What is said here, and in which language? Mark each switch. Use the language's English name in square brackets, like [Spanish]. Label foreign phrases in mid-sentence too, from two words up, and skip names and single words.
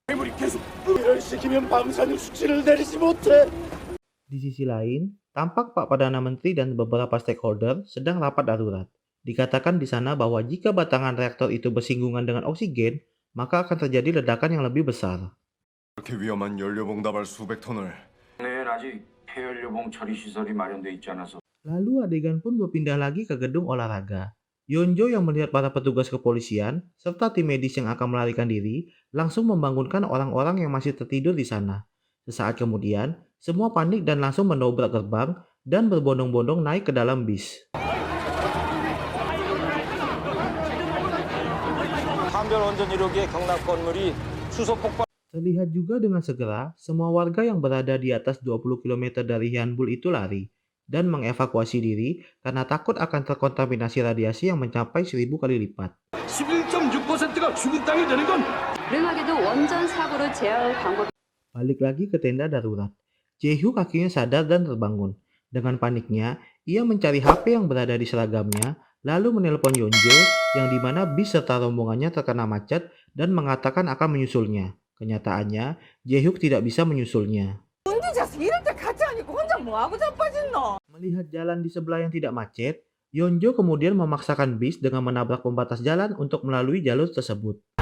[Indonesian] Di sisi lain, tampak Pak Perdana Menteri dan beberapa stakeholder sedang rapat darurat. Dikatakan di sana bahwa jika batangan reaktor itu bersinggungan dengan oksigen, maka akan terjadi ledakan yang lebih besar. [Korean] 이렇게 위험한 연료봉 다발 수백 톤을. 아직 폐연료봉 처리 시설이 마련돼 있지 않아서. [Indonesian] Lalu adegan pun berpindah lagi ke gedung olahraga. Yeonjo yang melihat para petugas kepolisian serta tim medis yang akan melarikan diri langsung membangunkan orang-orang yang masih tertidur di sana. Sesaat kemudian, semua panik dan langsung mendobrak gerbang dan berbondong-bondong naik ke dalam bis. Terlihat juga dengan segera, semua warga yang berada di atas 20 km dari Hyunbul itu lari dan mengevakuasi diri karena takut akan terkontaminasi radiasi yang mencapai 1000 kali lipat. [Korean] 11.6%가 죽은 땅이 되는 건 불행하게도 원전 사고로 제어할 방법. [Indonesian] Balik lagi ke tenda darurat. Jae-hyuk akhirnya sadar dan terbangun. Dengan paniknya, ia mencari HP yang berada di seragamnya, lalu menelpon Yonjo yang dimana bis serta rombongannya terkena macet dan mengatakan akan menyusulnya. Kenyataannya, Jae-hyuk tidak bisa menyusulnya. Melihat jalan di sebelah yang tidak macet, Yonjo kemudian memaksakan bis dengan menabrak pembatas jalan untuk melalui jalur tersebut.